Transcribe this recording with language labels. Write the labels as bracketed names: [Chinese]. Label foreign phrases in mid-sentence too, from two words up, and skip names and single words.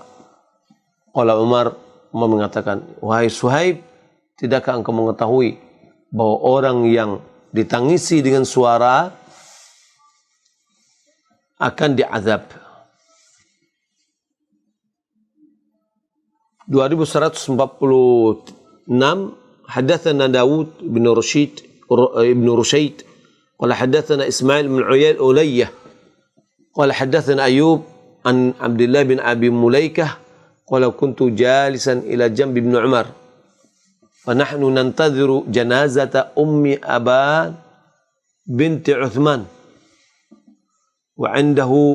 [Indonesian] Kalau Umar mengatakan, wahai Suhaib, tidakkah engkau mengetahui bahwa orang yang ditangisi dengan suara akan diazab. [Arabic] 2146 حدثنا داود بن رشيد قال حدثنا إسماعيل بن علية قال حدثنا أيوب عن عبد الله بن أبي مليكة قال كنت جالسا إلى جنب ابن عمر فنحن ننتظر جنازة أم أبان بنت عثمان وعنده